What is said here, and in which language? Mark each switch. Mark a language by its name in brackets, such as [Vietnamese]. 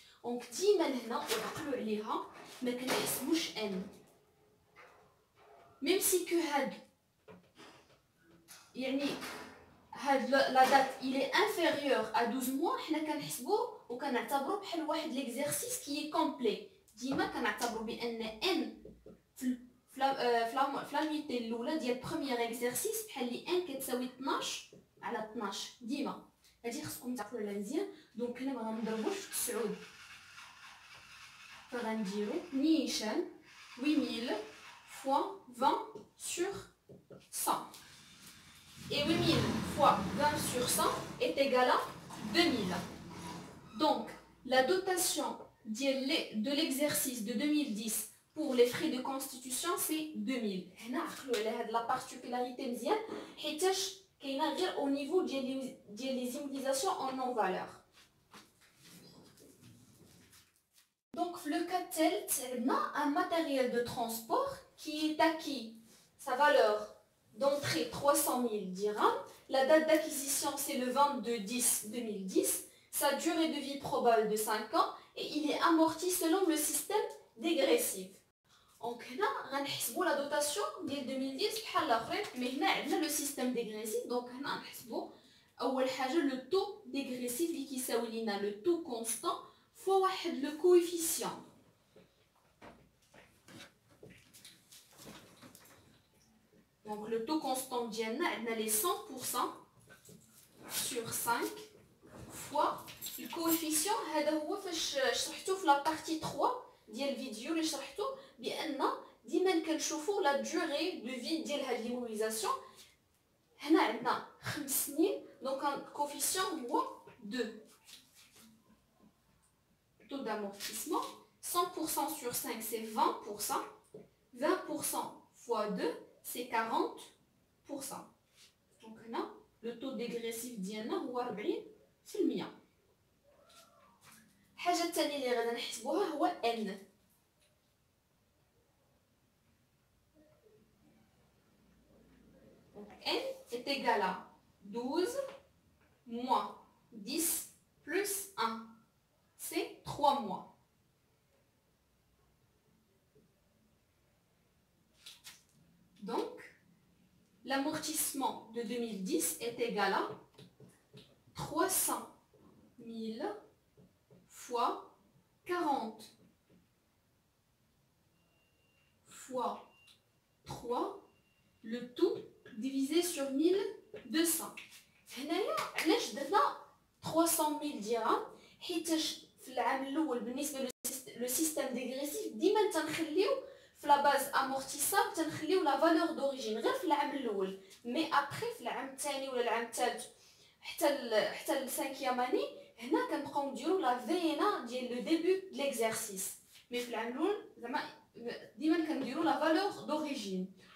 [Arabic] دونك ديما هنا وعقلوا عليها ما كنحسبوش ان ميم سي كو هاد يعني هاد لا دات [French] il est inférieur à 12 mois [Arabic] حنا كنحسبوه وكنعتبروه بحال واحد ليكزارسيس كي كومبلي. ديما كنعتبروا بان ان في لاميتي الاولى ديال بروميير اكزرسيس بحال لي ان كتساوي 12 على 12 ديما. هادي خصكم تعقلوا عليها مزيان. دونك هنا ما غنضربوش في 9 فغنديرو نيشان [French] 8000 fois 20 sur 100 et 8000 fois 20 sur 100 est égal à 2000. Donc la dotation de l'exercice de 2010 pour les frais de constitution c'est 2000. [Arabic] هنا عقلوا على هاد لا بارتيكولاريتي مزيان حيتاش كاينه غير au niveau ديال [French] les immunisations en non valeur. Donc le cas tel [Arabic] عندنا [French] un matériel de transport qui est acquis sa valeur d'entrée 300 000 dirhams. La date d'acquisition c'est le 22/10/2010. Sa durée de vie probable de 5 ans et il est amorti selon le système dégressif. [Arabic] Donc هنا غنحسبوا [French] la dotation [Arabic] ديال 2010 بحال الاخرين مي هنا عندنا [French] le système dégressif. [Arabic] Donc هنا غنحسبوا اول حاجه [French] le taux dégressif [Arabic] اللي كيساوي لينا [French] le taux constant fois واحد le coefficient. Donc le taux constant [Arabic] ديالنا عندنا [French] les 100% sur 5 fois le coefficient. [Arabic] هذا هو فاش شرحته في [French] la partie 3 [Arabic] ديال الفيديو اللي شرحته بان ديما كنشوفوا لا دوغي دو في ديال هاد ليمونيزاسيون. هنا عندنا 5 سنين دونك الكوفيسيون هو 2. [French] Taux d'amortissement 100% sur 5 c'est 20%. 20% fois 2 c'est 40%. Donc [Arabic] هنا [French] le taux dégressif [Arabic] ديالنا هو [French] 40%. [Arabic] الحاجه الثانيه اللي غادي نحسبوها هو n. [French] Donc n est égal à 12 moins 10 plus 1. C'est 3 mois. Donc l'amortissement de 2010 est égal à 300 000 fois 40 fois 3, le tout divisé sur 1200. [Arabic] هنايا علاش درنا 300 000 درهم؟ حيتاش في العام الاول بالنسبه لو سيستيم ديغريسيف ديما تنخليو في لا باز امورتيساب تنخليو لا فالور دوريجين غير في العام الاول، مي ابري في العام الثاني ولا العام الثالث حتى السانكيام اني هنا كنبقاو نديرو لا فينا ديال لو ديبي د ليكزارسيس، مي في العام الاول زعما ديما كنديرو لا فالور دوريجين.